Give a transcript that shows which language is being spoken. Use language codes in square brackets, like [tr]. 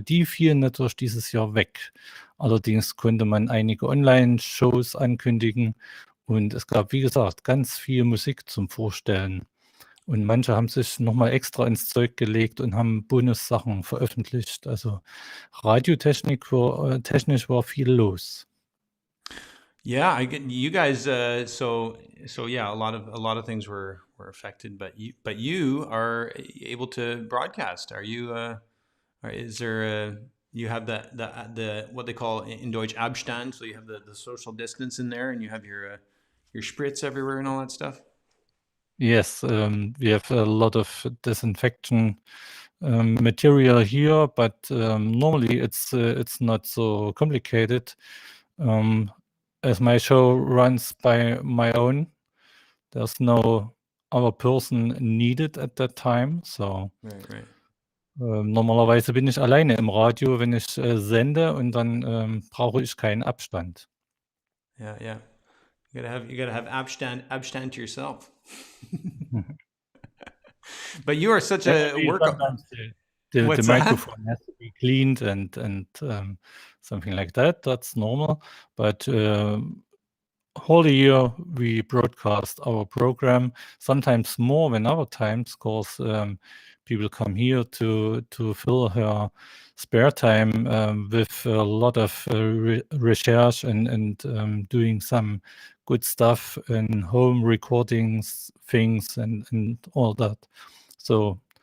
[de] Die fielen natürlich dieses Jahr weg. Allerdings konnte man einige Online-Shows ankündigen und es gab, wie gesagt, ganz viel Musik zum Vorstellen. Und manche haben sich nochmal extra ins Zeug gelegt und haben Bonus-Sachen veröffentlicht. Also radiotechnisch war viel los. [en] Yeah, you guys. So yeah, a lot of things were affected, but you are able to broadcast. Are you? Is there? You have the what they call in Deutsch Abstand, so you have the social distance in there, and you have your spritz everywhere and all that stuff. Yes, we have a lot of disinfection material here, but normally it's not so complicated. As my show runs by my own, there's no other person needed at that time. So Right. [de] normalerweise bin ich alleine im Radio, wenn ich sende, und dann brauche ich keinen Abstand. [en] Yeah. You gotta have Abstand to yourself. But you are such a worker. The microphone has to be cleaned and something like that. That's normal. But whole year we broadcast our program, sometimes more than other times, because people come here to fill her spare time with a lot of research and doing some good stuff and home recordings things and all that. So